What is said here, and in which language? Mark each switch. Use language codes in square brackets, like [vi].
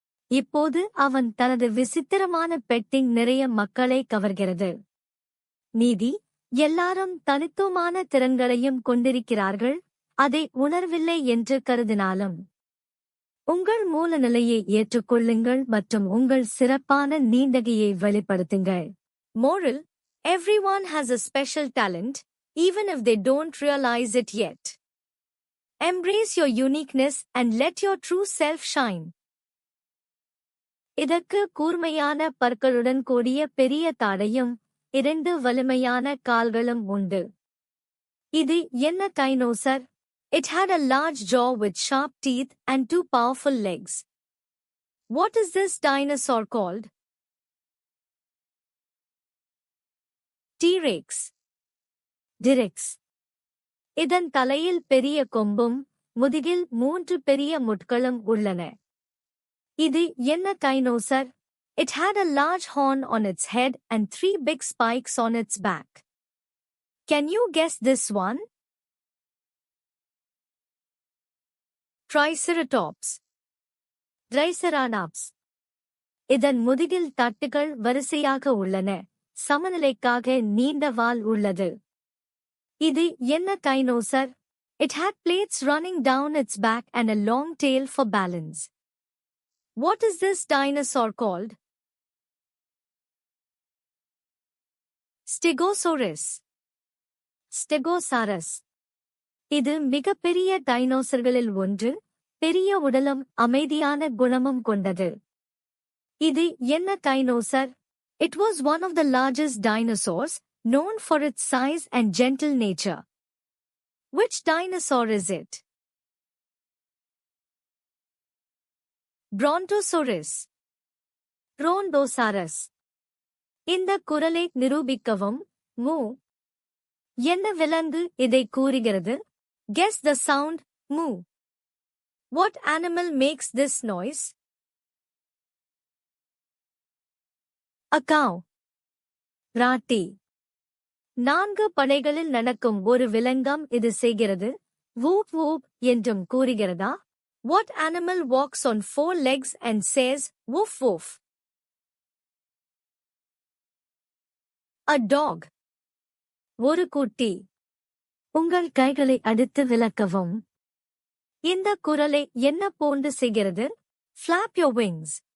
[ta] இப்போது அவன் தனது விசித்திரமான பெட்டிங் நிறைய மக்களை கவர்கிறது. நீதி, எல்லாரும் தனித்துவமான திறன்களையும் கொண்டிருக்கிறார்கள், அதை உணர்வில்லை என்று கருதினாலும். உங்கள் மூல நிலையை ஏற்றுக்கொள்ளுங்கள் மற்றும் உங்கள் சிறப்பான நீண்டகையை வெளிப்படுத்துங்கள். [en] Moral: everyone has a special talent, even if they don't realize it yet. Embrace your uniqueness and let your true self shine. [ta] இதற்கு கூர்மையான பற்களுடன் கூடிய பெரிய தாடையும் 2 வலிமையான கால்களும் உண்டு. இது என்ன dinosaur? [en] It had a large jaw with sharp teeth and 2 powerful legs. What is this dinosaur called? T-Rex. T-Rex. [ta] இதன் தலையில் பெரிய கொம்பும் முதுகில் 3 பெரிய முட்களும் உள்ளன. இது என்ன dinosaur? [en] It had a large horn on its head and 3 big spikes on its back. Can you guess this one? Triceratops. Triceratops. [ta] இதன் முதுகில் தட்டுகள் வரிசையாக உள்ளன, சமநிலைக்காக நீண்ட வால் உள்ளது. இது என்ன dinosaur? [en] It had plates running down its back and a long tail for balance. What is this dinosaur called? Stegosaurus. Stegosaurus. [ta] இது மிகப்பெரிய டைனோசர்களில் ஒன்று, பெரிய உடலும் அமைதியான குணமும் கொண்டது. இது என்ன dinosaur? [en] It was one of the largest dinosaurs, known for its size and gentle nature. Which dinosaur is it? Brontosaurus. Brontosaurus. [ta] இந்த குரலை நிரூபிக்கவும். மூ. என்ன விலங்கு இதை கூறுகிறது? [en] Guess the sound, moo. What animal makes this noise? A cow. [ta] ராட்டி. 4 படைகளில் நடக்கும் ஒரு விலங்கம் இது செய்கிறது. வூப் வூப் என்றும் கூறுகிறதா? [en] What animal walks on 4 legs and says, woof woof? A dog. [ta] ஒரு குட்டி. உங்கள் கைகளை அடித்து விலக்கவும். இந்த குரலை என்ன போன்று செய்கிறது? [en] Flap your wings.